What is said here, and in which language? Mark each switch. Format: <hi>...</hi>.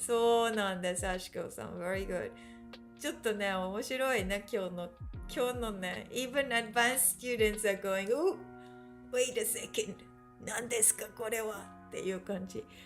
<ja>そうなんです、アシコさん。</ja> <en>Very good.</en> <ja>ちょっとね、面白いね、今日のね。</ja> <en>Even advanced students are going, oh, wait a second.</en> <ja>何ですか、これはっていう感じ。</ja>